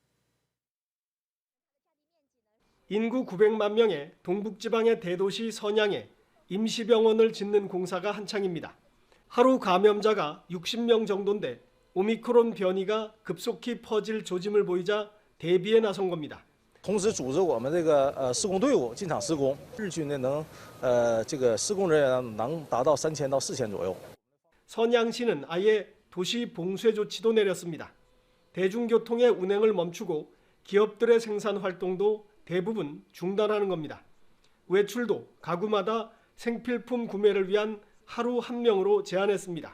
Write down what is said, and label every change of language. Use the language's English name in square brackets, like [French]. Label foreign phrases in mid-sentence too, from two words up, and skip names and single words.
[Korean] 인구 900만 명의 동북지방의 대도시 선양에 임시병원을 짓는 공사가 한창입니다. 하루 감염자가 60명 정도인데 오미크론 변이가 급속히 퍼질 조짐을 보이자 대비에 나선 겁니다. [Chinese] 同时组织我们这个施工队伍进场施工，日均呢这个施工人员能达到3000到4000左右。 [Korean] 선양시는 아예 도시 봉쇄 조치도 내렸습니다. 대중교통의 운행을 멈추고 기업들의 생산 활동도 대부분 중단하는 겁니다. 외출도 가구마다 생필품 구매를 위한 하루 한 명으로 제한했습니다.